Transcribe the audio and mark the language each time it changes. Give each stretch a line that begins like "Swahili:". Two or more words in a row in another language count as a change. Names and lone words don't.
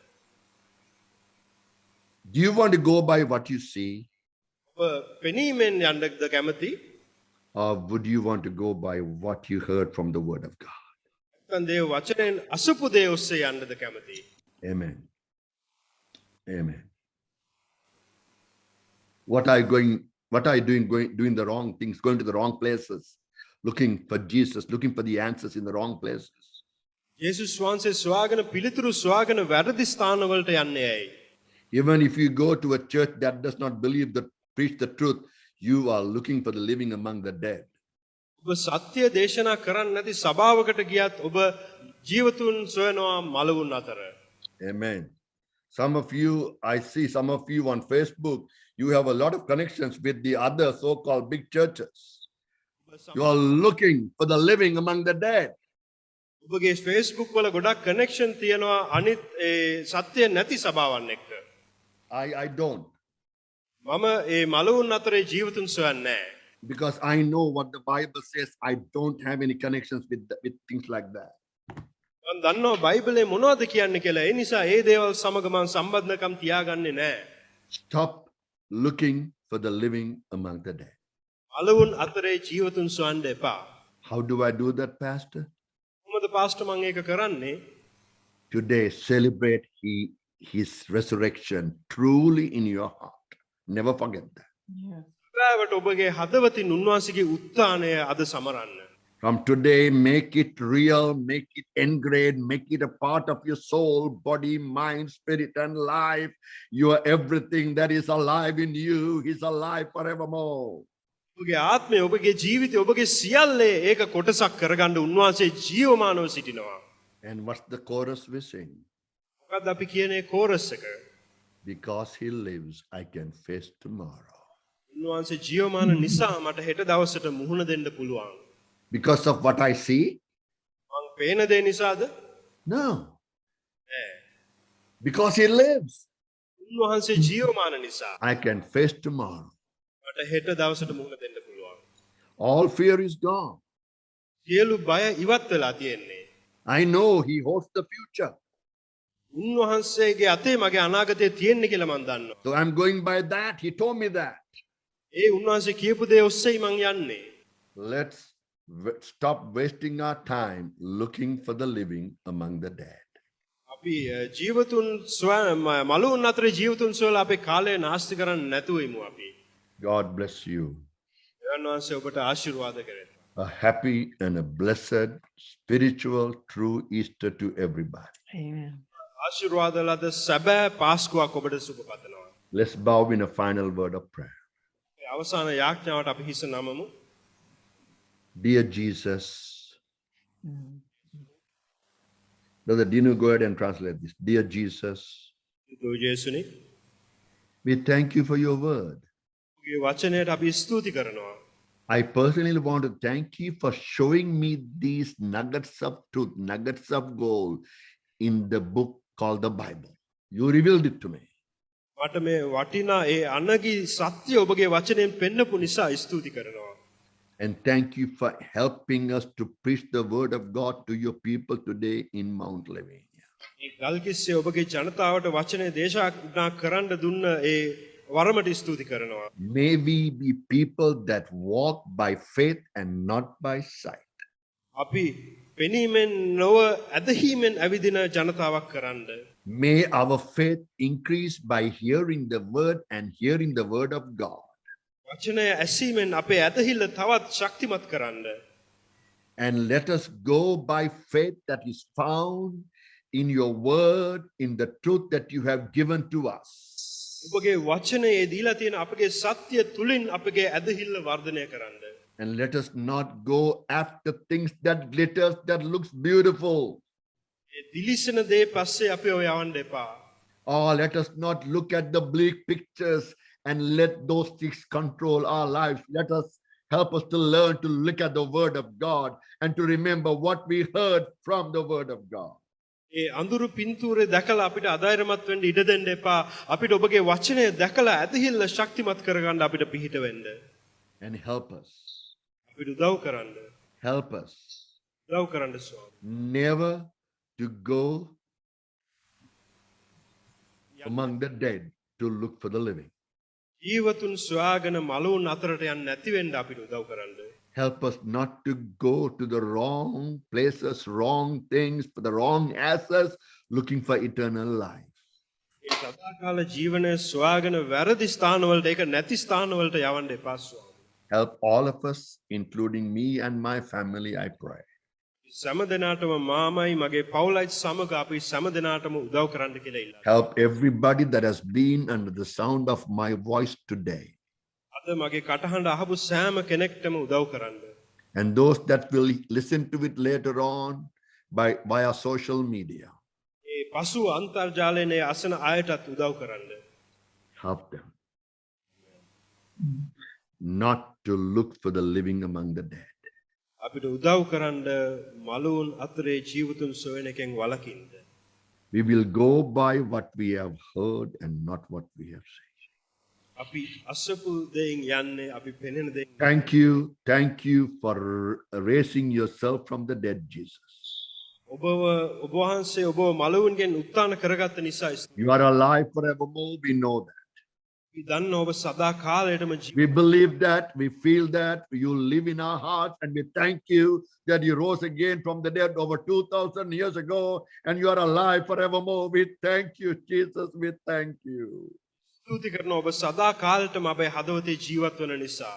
English: Do you want to go by what you see?
Sinhala: ඔබ පෙනීමෙන් යන්නද කැමති?
English: Or would you want to go by what you heard from the word of God?
Sinhala: නැත්නම් දේව වචනෙන් අසුපු දේ ඔස්සේ යන්නද කැමති?
English: Amen. Amen. What are you doing doing the wrong things, going to the wrong places, looking for Jesus, looking for the answers in the wrong places?
Sinhala: යේසුස් වහන්සේ සොයාගෙන පිළිතුරු සොයාගෙන වැරදි ස්ථානවලට යන්නේ ඇයි?
English: Even if you go to a church that does not believe that preach the truth, you are looking for the living among the dead.
Sinhala: ඔබ සත්‍ය දේශනා කරන්නේ නැති සභාවකට ගියත් ඔබ ජීවතුන් සොයනවා මලවුන් අතර.
English: Amen. Some of you, I see some of you on Facebook, you have a lot of connections with the other so-called big churches. You are looking for the living among the dead.
Sinhala: ඔබගේ Facebook වල ගොඩක් කනෙක්ෂන් තියෙනවා අනිත් ඒ සත්‍ය නැති සභාවන් එක්ක.
English: I don't.
Sinhala: මම ඒ මලවුන් අතරේ ජීවතුන් සොයන්නේ නැහැ.
English: Because I know what the Bible says. I don't have any connections with things like that.
Sinhala: මම දන්නවා බයිබලයේ මොනවද කියන්නේ කියලා. ඒ නිසා ඒ දේවල් සමග මම සම්බන්ධකම් තියාගන්නේ නැහැ.
English: Stop looking for the living among the dead.
Sinhala: මලවුන් අතරේ ජීවතුන් සොයන්න එපා.
English: How do I do that, Pastor?
Sinhala: කොහොමද කොහොමද පාස්ටර් මම ඒක කරන්නේ?
English: Today, celebrate his resurrection truly in your heart. Never forget that.
Sinhala: සැබෑවට ඔබගේ හදවතින් උන්වහන්සේගේ උත්ථානය අද සමරන්න.
English: From today, make it real, make it engraved, make it a part of your soul, body, mind, spirit, and life. You are everything that is alive in you. He's alive forevermore.
Sinhala: ඔබගේ ආත්මය, ඔබගේ ජීවිතය, ඔබගේ සියල්ලේ ඒක කොටසක් කරගන්න උන්වහන්සේ ජීවමානව සිටිනවා.
English: And what's the chorus we sing?
Sinhala: මොකක්ද අපි කියන්නේ කෝරස් එක?
English: Because he lives, I can face tomorrow.
Sinhala: උන්වහන්සේ ජීවමාන නිසා මට හෙට දවසට මුහුණ දෙන්න පුළුවන්.
English: Because of what I see?
Sinhala: මං පේන දේ නිසාද?
English: No.
Sinhala: නෑ.
English: Because he lives,
Sinhala: උන්වහන්සේ ජීවමාන නිසා
English: I can face tomorrow.
Sinhala: මට හෙට දවසට මුහුණ දෙන්න පුළුවන්.
English: All fear is gone.
Sinhala: සියලු බය ඉවත් වෙලා තියෙන්නේ.
English: I know he holds the future.
Sinhala: උන්වහන්සේගේ අතේ මගේ අනාගතය තියෙන්නේ කියලා මං දන්නවා.
English: So I'm going by that. He told me that.
Sinhala: ඒ උන්වහන්සේ කියපු දේ ඔස්සේයි මං යන්නේ.
English: Let's stop wasting our time looking for the living among the dead.
Sinhala: අපි ජීවතුන් මලුන් අතරේ ජීවතුන් සොයලා අපේ කාලය නාස්ති කරන්න නැතුව ඉමු අපි.
English: God bless you.
Sinhala: දෙවියන් වහන්සේ ඔබට ආශිර්වාද කරේවා.
English: A happy and a blessed, spiritual, true Easter to everybody. Amen.
Sinhala: ආශිර්වාද ලද සැබෑ පාස්කුවක් ඔබට සුබ පතනවා.
English: Let's bow in a final word of prayer.
Sinhala: අවසාන යාඥාවට අපි හිස නමමු.
English: Dear Jesus, Brother Dinu, go ahead and translate this. Dear Jesus,
Sinhala: දෝ යේසුනි,
English: we thank you for your word.
Sinhala: ඔබගේ වචනයට අපි ස්තුති කරනවා.
English: I personally want to thank you for showing me these nuggets of truth, nuggets of gold in the book called the Bible. You revealed it to me.
Sinhala: මට මේ වටිනා ඒ අනගි සත්‍ය ඔබගේ වචනයෙන් පෙන්නපු නිසා ස්තුති කරනවා.
English: And thank you for helping us to preach the word of God to your people today in Mount Lavinia.
Sinhala: මේ ගල්කිස්සේ ඔබගේ ජනතාවට වචනේ දේශනා කරන්න දුන්න ඒ වරමට ස්තුති කරනවා.
English: May we be people that walk by faith and not by sight.
Sinhala: අපි පෙනීමෙන් නොව ඇදහිීමෙන් ඇවිදින ජනතාවක් කරන්න.
English: May our faith increase by hearing the word and hearing the word of God.
Sinhala: වචනය ඇසීමෙන් අපේ ඇදහිල්ල තවත් ශක්තිමත් කරන්න.
English: And let us go by faith that is found in your word, in the truth that you have given to us.
Sinhala: ඔබගේ වචනයේ දීලා තියෙන අපගේ සත්‍ය තුලින් අපගේ ඇදහිල්ල වර්ධනය කරන්න.
English: And let us not go after things that glitters, that looks beautiful.
Sinhala: ඒ දිලිසෙන දේ පස්සේ අපි ඔය යවන්න එපා.
English: Or let us not look at the bleak pictures and let those things control our lives. Let us help us to learn to look at the word of God and to remember what we heard from the word of God.
Sinhala: ඒ අඳුරු පින්තූරේ දැකලා අපිට අධෛර්යමත් වෙන්න ඉඩ දෙන්න එපා. අපිට ඔබගේ වචනය දැකලා ඇදහිල්ල ශක්තිමත් කරගන්න අපිට පිහිට වෙන්න.
English: And help us.
Sinhala: අපිට උදව් කරන්න.
English: Help us
Sinhala: උදව් කරන්න ස්වාමී.
English: never to go among the dead to look for the living.
Sinhala: ජීවතුන් සොයාගෙන මලුන් අතරට යන්න නැති වෙන්න අපිට උදව් කරන්න.
English: Help us not to go to the wrong places, wrong things, for the wrong assets, looking for eternal life.
Sinhala: ඒ සදාකාල ජීවනයේ සොයාගෙන වැරදි ස්ථානවලට ඒක නැති ස්ථානවලට යවන්න එපා ස්වාමී.
English: Help all of us, including me and my family, I pray.
Sinhala: සෑම දිනාටම මාමයි මගේ පවුලයි සමග අපි සෑම දිනාටම උදව් කරන්න කියලා ඉල්ලනවා.
English: Help everybody that has been under the sound of my voice today.
Sinhala: අද මගේ කටහඬ අහපු සෑම කෙනෙක්ටම උදව් කරන්න.
English: And those that will listen to it later on via social media.
Sinhala: ඒ පසුව අන්තර්ජාලයේ අසන අයටත් උදව් කරන්න.
English: Help them not to look for the living among the dead.
Sinhala: අපිට උදව් කරන්න මලුන් අතරේ ජීවතුන් සොයන එකෙන් වළකින්න.
English: We will go by what we have heard and not what we have seen.
Sinhala: අපි අසපු දෙයින් යන්නේ අපි පෙනෙන දෙයින්.
English: Thank you for raising yourself from the dead, Jesus.
Sinhala: ඔබ වහන්සේ ඔබ මලුන්ගෙන් උත්ථාන කරගත්ත නිසා
English: You are alive forevermore, we know that.
Sinhala: අපි දන්න ඔබ සදා කාලයටම
English: We believe that, we feel that, you live in our hearts, and we thank you that you rose again from the dead over 2,000 years ago, and you are alive forevermore. We thank you, Jesus. We thank you.
Sinhala: ස්තුති කරන ඔබ සදා කාලයටම අපේ හදවතේ ජීවත් වන නිසා.